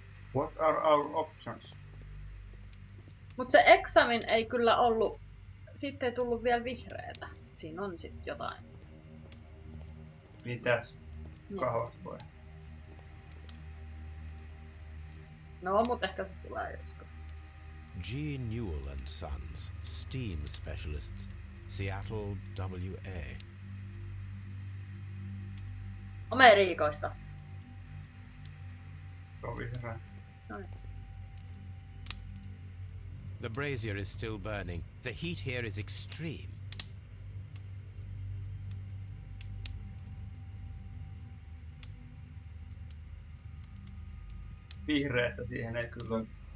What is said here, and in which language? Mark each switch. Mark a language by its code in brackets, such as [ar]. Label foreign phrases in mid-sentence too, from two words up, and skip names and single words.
[en] What are our options? [fi] Mut se examin ei kyllä ollut... Sitten ei tullut vielä vihreätä. Siinä on sit jotain. Mitäs? Niin. Kahvas voi. No, mut ehkä se tulee joskus. [en] G. Newell and Sons, Steam Specialists, Seattle, WA. [fi] Amerikoista. Se on vihreä. Noin. [en] The brazier is still burning. The heat here is extreme. [fi] Vihreätä siihen ei kyllä ole.